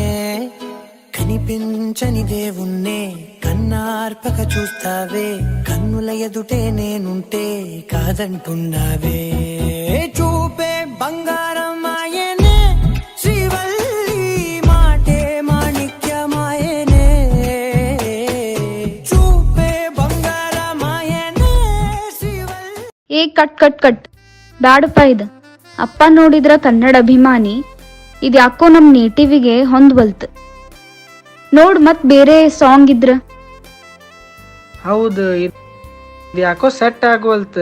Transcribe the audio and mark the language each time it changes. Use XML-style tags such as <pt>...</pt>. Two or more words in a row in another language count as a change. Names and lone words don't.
<te>కనిపించని దేవుణ్ణే కన్నార్పక చూస్తావే, కన్నుల ఎదుటే నేనుంటే కాదంటున్నావే. చూపే బంగారం ఆయనే, శ్రీవల్లి మాటే మాణిక్యమాయనే. చూపే బంగారం ఆయనే శ్రీవల్లి.</te> <kn>ಕಟ್ ಕಟ್ ಕಟ್ ಬ್ಯಾಡಪ್ಪ ಇದು. ಅಪ್ಪ ನೋಡಿದ್ರ ಕನ್ನಡ ಅಭಿಮಾನಿ, ಇದು ಯಾಕೋ ನಮ್ ನೇಟಿವಿಗೆ ಹೊಂದ್ವಲ್ತ್. ನೋಡ್ ಮತ್ ಬೇರೆ ಸಾಂಗ್ ಇದ್ರ. ಹೌದು, ಇದು ಯಾಕೋ ಸೆಟ್ ಆಗೋಲ್ತ್.</kn>